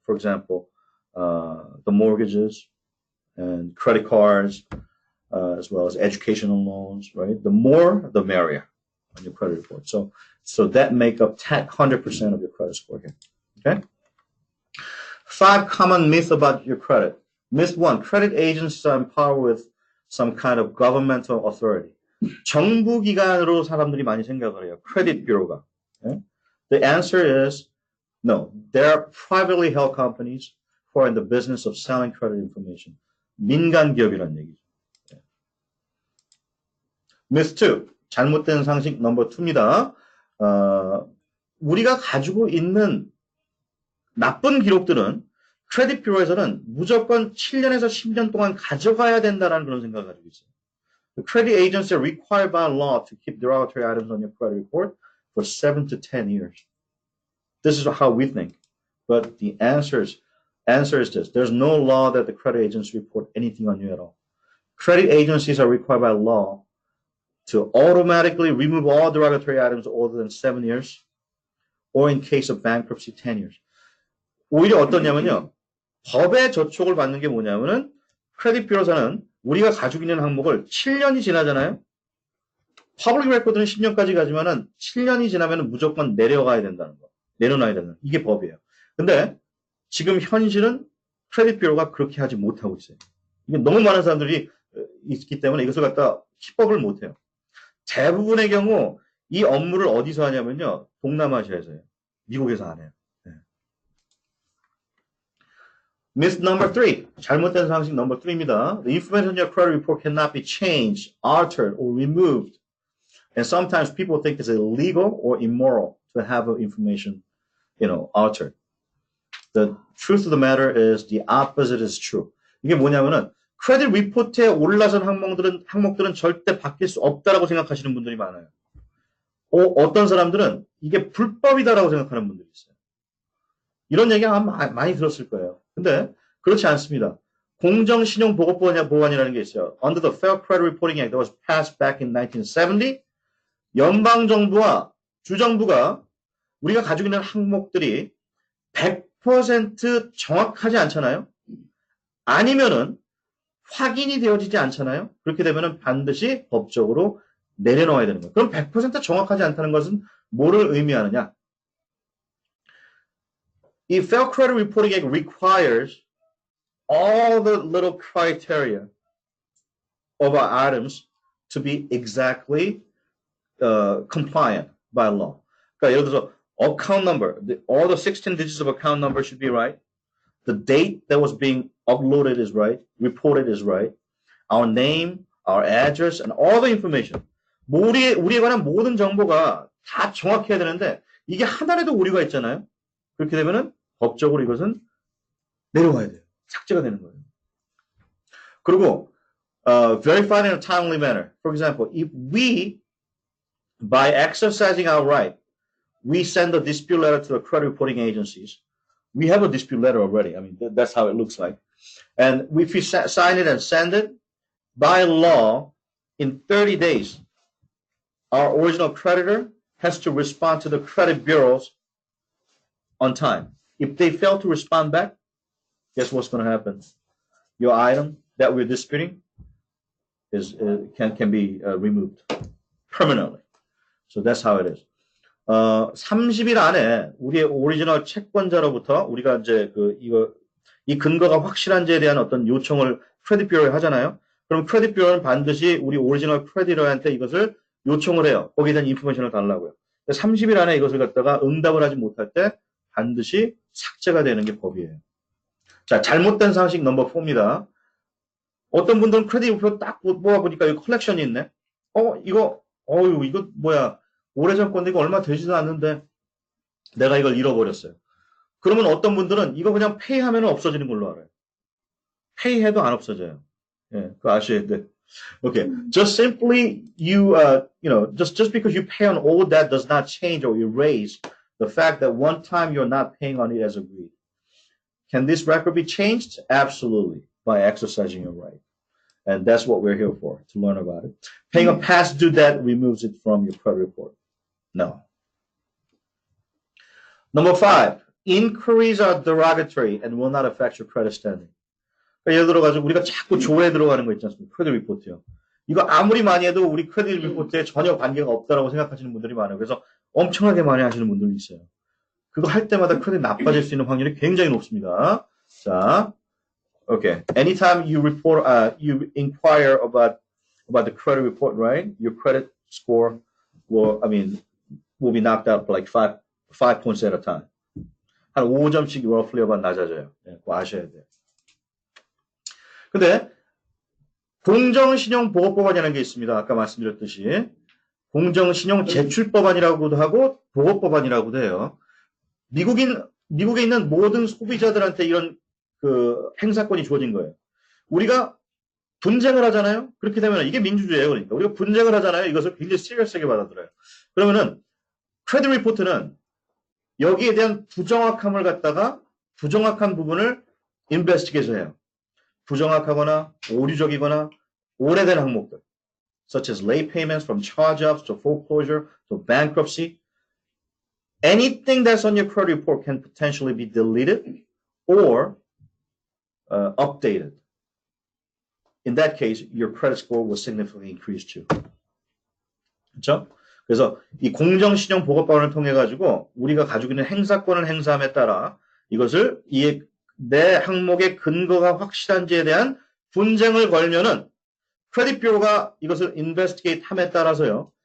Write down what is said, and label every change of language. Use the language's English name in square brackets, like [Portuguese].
[English] For example, the mortgages and credit cards, as well as educational loans, right? The more, the merrier on your credit report. So that make up 100% of your credit score here. Okay. 5 common myths about your credit. Myth 1: credit agents are empowered with some kind of governmental authority. [Korean] 정부 기관으로 사람들이 많이 생각을 해요. [English] credit bureau가. Okay? The answer is no. There are privately held companies who are in the business of selling credit information. [Korean] 민간 기업이라는 얘기죠. Myth 2, 잘못된 상식 넘버 2입니다. 우리가 가지고 있는 나쁜 기록들은 크레딧 뷰로에서는 무조건 7년에서 10년 동안 가져가야 된다는 그런 생각을 가지고 있어요. [English] The credit agencies are required by law to keep derogatory items on your credit report for 7 to 10 years. This is how we think. But the answer is this. There's no law that the credit agencies report anything on you at all. Credit agencies are required by law to automatically remove all derogatory items older than 7 years, or in case of bankruptcy, 10 years. [Korean] 오히려 어떠냐면요. 법에 저촉을 받는 게 뭐냐면은 크레딧 뷰로사는 우리가 가지고 있는 항목을 7년이 지나잖아요. 퍼블릭 레코드는 10년까지 가지만은 7년이 지나면은 무조건 내려가야 된다는 거. 내려놔야 된다는 거. 이게 법이에요. 근데 지금 현실은 크레딧 뷰로가 그렇게 하지 못하고 있어요. 이게 너무 많은 사람들이 있기 때문에 이것을 갖다 기법을 못해요. 대부분의 경우 이 업무를 어디서 하냐면요. 동남아시아에서 해요. 미국에서 안 해요. 네. [English] Myth number 3. [Korean] 잘못된 상식 number 3입니다. [English] The information in your credit report cannot be changed, altered, or removed. And sometimes people think it's illegal or immoral to have information, altered. The truth of the matter is the opposite is true. [Korean] 이게 뭐냐면은 크레딧 리포트에 올라선 항목들은 절대 바뀔 수 없다라고 생각하시는 분들이 많아요. 어떤 사람들은 이게 불법이다라고 생각하는 분들이 있어요. 이런 얘기 아마 많이 들었을 거예요. 근데 그렇지 않습니다. 공정신용보고법안이라는 게 있어요. [English] Under the Fair Credit Reporting Act that was passed back in 1970, [Korean] 연방정부와 주정부가 우리가 가지고 있는 항목들이 100% 정확하지 않잖아요. 아니면은 확인이 되어지지 않잖아요. 그렇게 되면은 반드시 법적으로 내려놓아야 되는 거예요. 그럼 100% 정확하지 않다는 것은 뭐를 의미하느냐? [English] 이 Fair Credit Reporting Act requires all the little criteria of our items to be exactly compliant by law. [Korean] 그러니까 예를 들어서 [English] account number, all the 16 digits of account number should be right. The date that was being uploaded is right. Reported is right. Our name, our address, and all the information. [Korean] 우리에 관한 모든 정보가 다 정확해야 되는데 이게 하나라도 오류가 있잖아요. 그렇게 되면은 법적으로 이것은 내려와야 돼요. 삭제가 되는 거예요. 그리고 [English] verified in a timely manner. For example, if we, by exercising our right, we send a dispute letter to the credit reporting agencies. We have a dispute letter already. I mean, that's how it looks like. And if we sign it and send it, by law, in 30 days, our original creditor has to respond to the credit bureaus on time. If they fail to respond back, guess what's going to happen? Your item that we're disputing can be removed permanently. So that's how it is. [Korean] 30일 안에 우리의 오리지널 채권자로부터 우리가 이제 이 근거가 확실한지에 대한 어떤 요청을 크레딧 뷰로에 하잖아요. 그럼 크레딧 뷰로는 반드시 우리 오리지널 크레디터한테 이것을 요청을 해요. 거기에 대한 인포메이션을 달라고요. 30일 안에 이것을 갖다가 응답을 하지 못할 때 반드시 삭제가 되는 게 법이에요. 자, 잘못된 상식 넘버 4입니다. 어떤 분들은 크레딧 리포트 딱 뽑아보니까 여기 컬렉션이 있네. 이거 뭐야. 오래전 건데 이거 얼마 되지도 않는데 내가 이걸 잃어버렸어요. 그러면 어떤 분들은 이거 그냥 페이하면 없어지는 걸로 알아요. 페이해도 안 없어져요. 예, 그거 아셔야 돼. [English] Okay, just simply just because you pay on all that does not change or erase the fact that one time you're not paying on it as agreed. Can this record be changed? Absolutely, by exercising your right. And that's what we're here for, to learn about it. Paying a past due debt removes it from your credit report. No. Number 5, inquiries are derogatory and will not affect your credit standing. [Korean] 그러니까 예를 들어가지고 우리가 자꾸 조회에 들어가는 거 있지 않습니까? 크레딧 리포트요. 이거 아무리 많이 해도 우리 크레딧 리포트에 전혀 관계가 없다라고 생각하시는 분들이 많아요. 그래서 엄청나게 많이 하시는 분들이 있어요. 그거 할 때마다 크레딧 나빠질 수 있는 확률이 굉장히 높습니다. 자, okay. [English] Anytime you report, you inquire about the credit report, right? Your credit score will be knocked out like 5 points at a time. [Korean] 한 5점씩 [English] roughly about [Korean] 낮아져요. 네, 그거 아셔야 돼요. 근데 공정신용보호법안이라는 게 있습니다. 아까 말씀드렸듯이 공정신용제출법안이라고도 하고 보호법안이라고도 해요. 미국에 있는 모든 소비자들한테 이런 행사권이 주어진 거예요. 우리가 분쟁을 하잖아요. 그렇게 되면 이게 민주주의예요. 그러니까 우리가 분쟁을 하잖아요. 이것을 굉장히 시리어스하게 받아들여요. 그러면은 크레딧 리포트는 여기에 대한 부정확함을 갖다가 부정확한 부분을 인베스티게이션 해요. 부정확하거나 오류적이거나 오래된 항목들, [English] such as late payments from charge-offs to foreclosure to bankruptcy. Anything that's on your credit report can potentially be deleted or updated. In that case, your credit score will significantly increase too. [Korean] 그렇죠? 그래서 이 공정신용보호법안을 통해 가지고 우리가 가지고 있는 행사권을 행사함에 따라 이것을 내 항목의 근거가 확실한지에 대한 분쟁을 걸면은 크레딧 뷰로가 이것을 인베스티게이트 함에 따라서요.